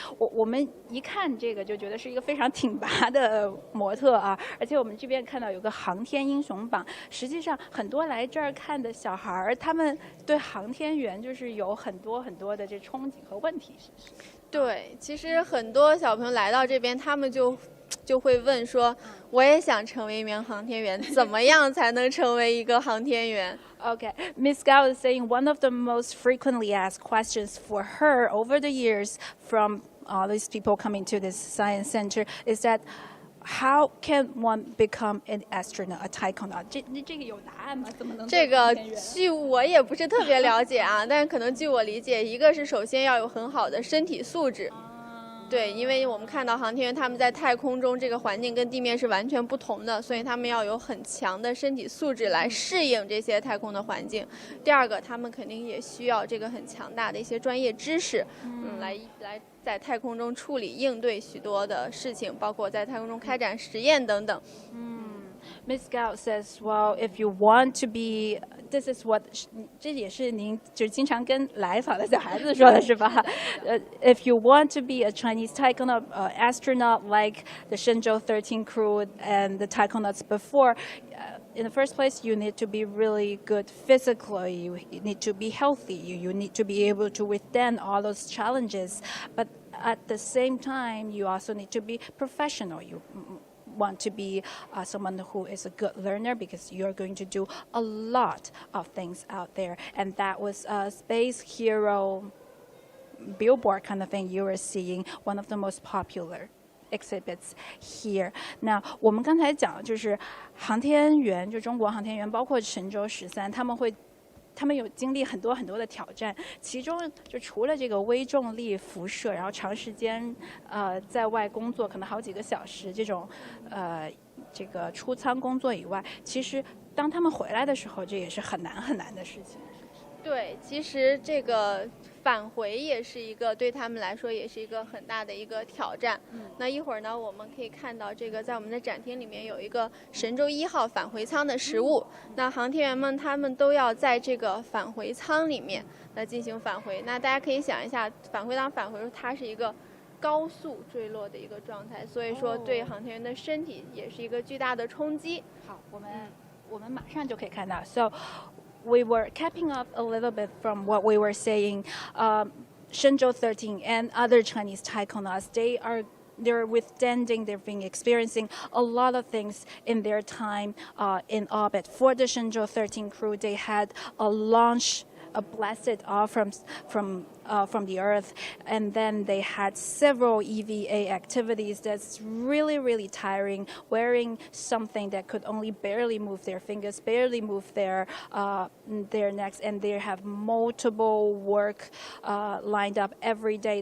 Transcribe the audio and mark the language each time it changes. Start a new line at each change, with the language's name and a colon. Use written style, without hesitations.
Chinese: 我们一看这个就觉得是一个非常挺拔的模特啊，而且我们这边看到有个航天英雄榜。实际上，很多来这儿看的小孩儿，他们对航天员就是有很多的这憧憬和问题，是不是？对，其实很多小朋友来到这边，他们就会问说，我也想成为一名航天员，怎么样才能成为一个航天员
English: ？Okay, Ms. Gao is saying one of the most frequently asked questions for her over the years from all these people coming to this science center is that how can one become an astronaut, a taikonaut?
Chinese: 这个有答案吗？怎么能这个据我也不是特别了解啊，但是可能据我理解，一个是首先要有很好的身体素质。对，因为我们看到航天员他们在太空中这个环境跟地面是完全不同的，所以他们要有很强的身体素质来适应这些太空的环境。第二个，他们肯定也需要这个很强大的一些专业知识，来在太空中处理应对许多的事情，包括在太空中开展实验等等。
English: Ms. Gao says, well, if you want to be, this is what,
Chinese: 这也是您就是经常跟来访的小孩子说的是吧？
English: If you want to be a Chinese taikonaut astronaut like the Shenzhou-13 crew and the taikonauts before, in the first place, you need to be really good physically. You need to be healthy. You need to be able to withstand all those challenges. But at the same time, you also need to be professional. You want to be someone who is a good learner because you're going to do a lot of things out there. And that was a space hero billboard kind of thing you were seeing, one of the most popular exhibits here. Now,
Chinese: 我们刚才讲就是航天员，就中国航天员，包括神舟13，他们有经历很多的挑战，其中就除了这个微重力辐射，然后长时间在外工作，可能好几个小时这种这个出舱工作以外，其实当他们回来的时候，这也是很难的事情。对，其实这个返回也是一个对他们来说也是一个很大的一个挑战。那一会儿呢，我们可以看到这个在我们的展厅里面有一个神舟1号返回舱的实物。那航天员们他们都要在这个返回舱里面来进行返回。那大家可以想一下，返回它是一个高速坠落的一个状态，所以说对航天员的身体也是一个巨大的冲击。好，我们马上就可以看到。
English: So we were capping up a little bit from what we were saying. Shenzhou-13 and other Chinese taikonauts, they're withstanding, they've been experiencing a lot of things in their time in orbit. For the Shenzhou-13 crew, they had a blasted off from the Earth, and then they had several EVA activities that's really tiring, wearing something that could only barely move their fingers, barely move their necks, and they have multiple work lined up every day.